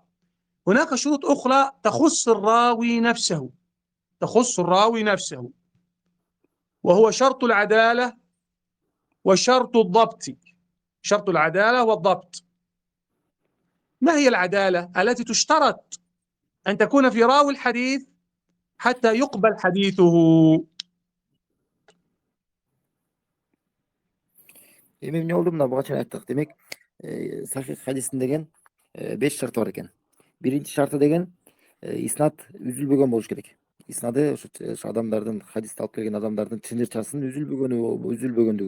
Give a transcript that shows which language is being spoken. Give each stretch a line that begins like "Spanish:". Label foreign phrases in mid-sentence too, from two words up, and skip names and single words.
Arabic: هناك شروط أخرى تخص الراوي نفسه، تخص الراوي نفسه، وهو شرط العدالة وشرط الضبط. شرط العدالة والضبط. ما هي العدالة التي تشترط أن تكون في راوي الحديث حتى يقبل حديثه؟
Kyrgyz: Эми эмне болду, мына буга чейин айттык. Демек, сахих хадистин деген 5 шарты бар экен. Биринчи шарты деген иснат үзүлбөгөн болуш керек. Иснады ошо адамдардын, хадисти алып келген адамдардын чынжырчасынын үзүлбөгөндүгү.